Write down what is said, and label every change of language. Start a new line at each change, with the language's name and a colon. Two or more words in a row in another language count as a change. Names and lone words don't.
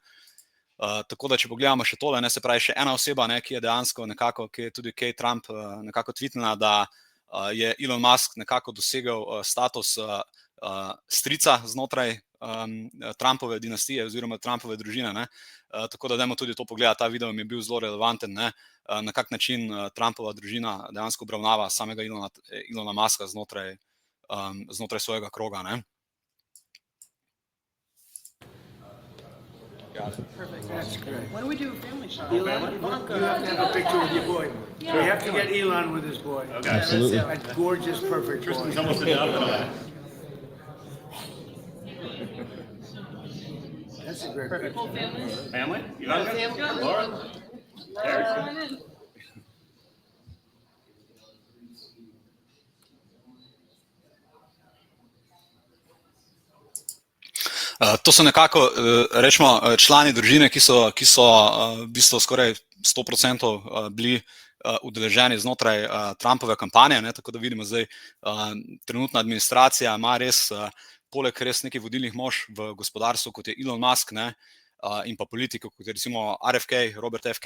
Slovenian: Tako da, če pogledamo še tole, ne, se pravi, še ena oseba, ne, ki je dejansko nekako, ki je tudi Kate Trump nekako tweetnila, da je Elon Musk nekako dosegel status strica znotraj Trumpove dinastije oziroma Trumpove družine, ne. Tako da dajmo tudi to pogledati, ta video mi je bil zelo relevanten, ne, na kak način Trumpova družina dejansko obravnava samega Elona Muska znotraj svojega kroga, ne.
English: Perfect. That's great. Why don't we do a family shot? Elon, you have to have a picture with your boy. Yeah. So you have to get Elon with his boy. Okay. Absolutely. A gorgeous, perfect boy. Tristan's almost enough. That's a great Perfect. picture. Whole family? Family? You got it? Family? Laura? Laura.
Slovenian: To so nekako, rečemo, člani družine, ki so v bistvu skoraj 100% bili udeleženi znotraj Trumpove kampanje, ne, tako da vidimo zdaj, trenutna administracija ima res, poleg res nekih vodilnih mož v gospodarstvu, kot je Elon Musk, ne, in pa politiko, kot je recimo RFK, Robert F.